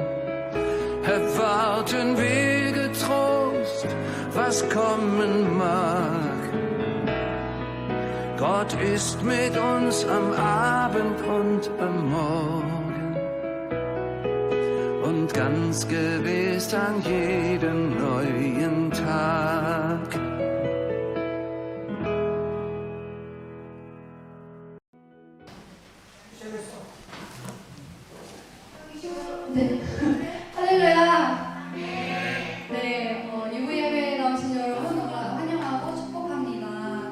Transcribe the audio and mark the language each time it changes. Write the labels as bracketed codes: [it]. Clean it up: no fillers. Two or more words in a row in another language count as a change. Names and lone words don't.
[de] Erwarten wir getrost, was kommen mag. Gott ist mit uns am Abend und am Morgen und ganz gewiss an jedem neuen Tag. [ko] 네, 할렐루야. 네, 이부 예배에 나오신 여러분 환영하고 축복합니다.